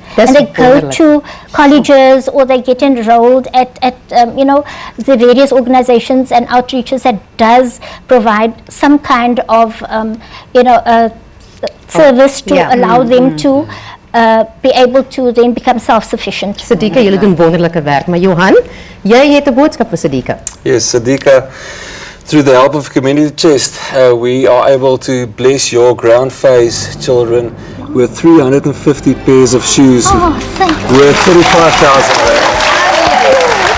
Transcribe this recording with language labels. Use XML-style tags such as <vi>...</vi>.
<en>And they go to colleges, or they get enrolled at you know, the various organizations and outreaches that does provide some kind of you know, service to allow them to be able to then become self-sufficient.</en> <af>Sidika, julle doen wonderlike werk, maar Johan, jy het 'n boodskap vir Sidika.</af> <en>Yes, Sidika, through the help of Community Chest, we are able to bless your ground phase children with 350 pairs of shoes worth 35,000 rand.</en>